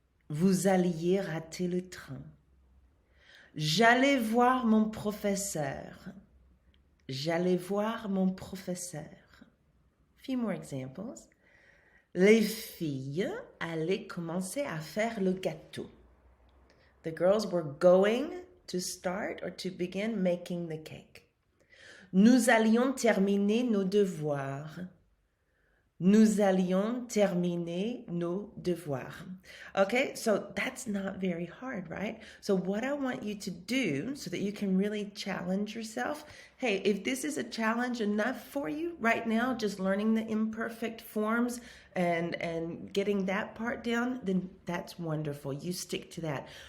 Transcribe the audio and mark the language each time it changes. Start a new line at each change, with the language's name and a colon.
French: Vous alliez rater le train. J'allais voir mon professeur. J'allais voir mon professeur.
English: Few more examples.
French: Les filles allaient commencer à faire le gâteau.
English: The girls were going to start or to begin making the cake.
French: Nous allions terminer nos devoirs. Nous allions terminer nos devoirs.
English: Okay, so that's not very hard, right? So, what I want you to do so that you can really challenge yourself, hey, if this is a challenge enough for you right now, just learning the imperfect forms and getting that part down, then that's wonderful. You stick to that.